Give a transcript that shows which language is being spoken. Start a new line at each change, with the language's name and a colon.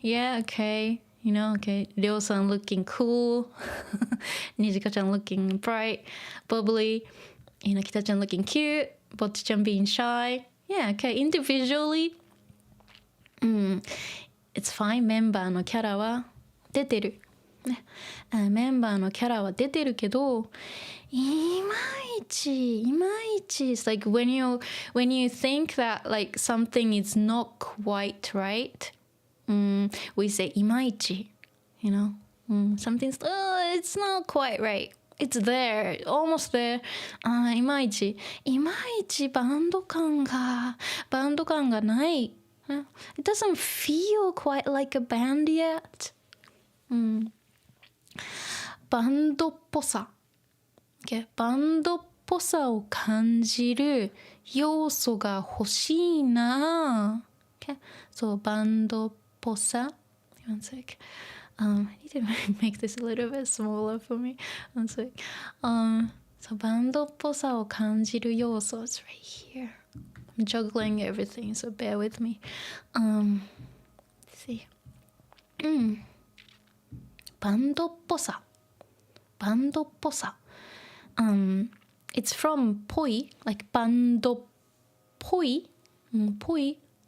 English: Yeah, okay, you know, okay, Ryo-san looking cool, Nijika-chan looking bright, bubbly, you know, Kita-chan looking cute, Bocchi-chan being shy. Yeah, okay, individually, it's fine.
Japanese: メンバーのキャラは出てる。ね、メンバーのキャラは出てるけど、いまいち。
English: It's like when you think that like something is not quite right, we say いまいち. You know, something's it's not quite right. It's there, almost there.
Japanese: いまいちバンド感がない。
English: It doesn't feel quite like a band yet.
Japanese: バンドっぽさ。Okay? バンドっぽさを感じる要素が欲しいな。
English: Okay? So バンドっぽさ。One sec. I need to make this a little bit smaller for me. One sec. So
Japanese: バンドっぽさを感じる要素
English: is right here. I'm juggling everything, so bear with me. Let's see. バンドっぽさ。 It's from poi, like バンドっぽい Poi.